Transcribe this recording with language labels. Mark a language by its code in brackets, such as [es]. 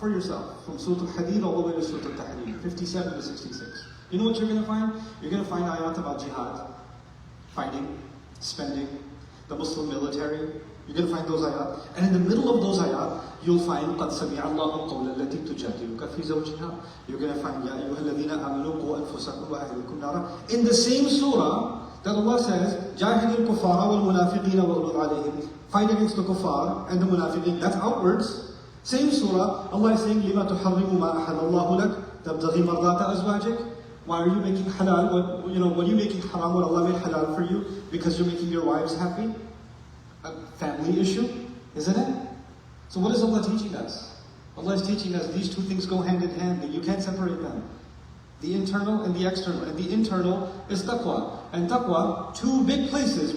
[en] For yourself, from Surah Al-Hadid all the way to Surah Al-Tahrim, 57 to 66. You know what you're going to find? You're going to find ayat about jihad, fighting, spending, the Muslim military. You're going to find those ayat. And in the middle of those ayat, you'll find [ar] قَدْ سَمِعَ اللَّهُ الْقَوْلَ الَّتِي تُجَادِلُكَ فِي زَوْجِهَا. [en] You're going to find [ar] يَا أَيُّهَا الَّذِينَ آمَنُوا قُوا أَنفُسَكُمْ وَأَهْلِكُمْ نَارًا. [en] In the same surah that Allah says, [ar] جَاهِدِ الْكُفَّارَ وَالْمُنَافِقِينَ وَاغْلُظْ عَلَيْهِمْ. [en] Fight against the kuffar and the munafiqeen. That's outwards. Same surah, Allah is saying, [ar] لِمَا تُحَرِّمُ مَا أَحَلَ اللَّهُ لَكَ تَبْتَغِي مَرْضَاتَ أَزْوَاجِكَ. [en] Why are you making halal? What are you making haram what Allah made halal for you? Because you're making your wives happy? A family issue, isn't it? So what is Allah teaching us? Allah is teaching us these two things go hand in hand, that you can't separate them. The internal and the external. And the internal is taqwa. And taqwa, two big places.